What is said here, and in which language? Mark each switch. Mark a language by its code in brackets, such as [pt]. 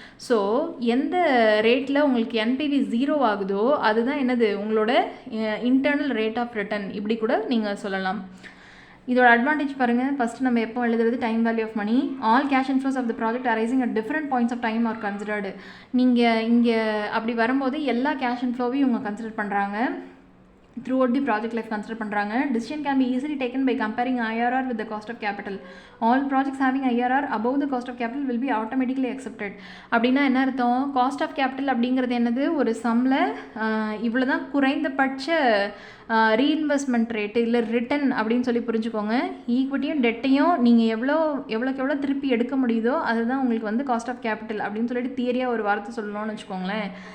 [ta] So எந்த ரேட்டில் உங்களுக்கு என்பிவி 0 ஆகுதோ அதுதான் என்னது உங்களோட இன்டர்னல் ரேட் ஆஃப் ரிட்டர்ன், இப்படி கூட நீங்கள் சொல்லலாம். இதோட அட்வான்டேஜ் பாருங்கள். ஃபஸ்ட்டு நம்ம எப்போ எழுதுறது [en] Time value of money. All cash inflows of the project arising at different points of time are considered. [ta] நீங்கள் இங்கே அப்படி வரும்போது எல்லா கேஷ் இன்ஃப்ளோவையும் இவங்க கன்சிடர் பண்ணுறாங்க, [en] throughout the project life [ta] consider பண்றாங்க. [en] Decision can be easily taken by comparing IRR with the cost of capital. All projects having IRR above the cost of capital will be automatically accepted. [ta] அப்படின்னா என்ன அர்த்தம், cost of capital அப்படிங்கிறது என்னது, ஒரு சம்மில் இவ்வளோதான் குறைந்தபட்ச ரீஇன்வெஸ்ட்மெண்ட் ரேட்டு இல்லை ரிட்டன் அப்படின்னு சொல்லி புரிஞ்சுக்கோங்க. ஈக்விட்டியும் டெட்டையும் நீங்கள் எவ்வளோக்கு திருப்பி எடுக்க முடியுதோ அதுதான் உங்களுக்கு வந்து காஸ்ட் ஆஃப் கேபிட்டல் அப்படின்னு சொல்லிட்டு தியரியாக ஒரு வார்த்தை சொல்லணும்னு வச்சுக்கோங்களேன்.